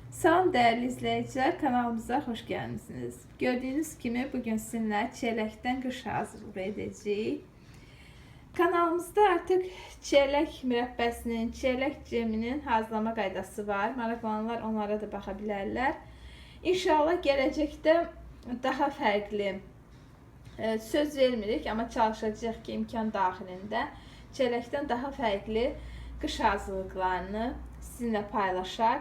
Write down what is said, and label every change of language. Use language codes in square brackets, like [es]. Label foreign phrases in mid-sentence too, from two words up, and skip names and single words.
[tr] Salam değerli izleyiciler, kanalımıza hoş gelmişsiniz. Gördüğünüz gibi bugün sizinle [az] çeyrəkdən qış hazırlığı [tr] edeceğiz. [az] Kanalımızda artık çeyrək mürəbbəsinin, çeyrək ceminin hazırlama qaydası var. Maraqlananlar onlara da baxa bilərlər. İnşallah gələcəkdə daha fərqli söz vermirik, amma çalışacağıq ki, imkan daxilində çeyrəkdən daha fərqli qış hazırlıqlarını sizinlə paylaşaq.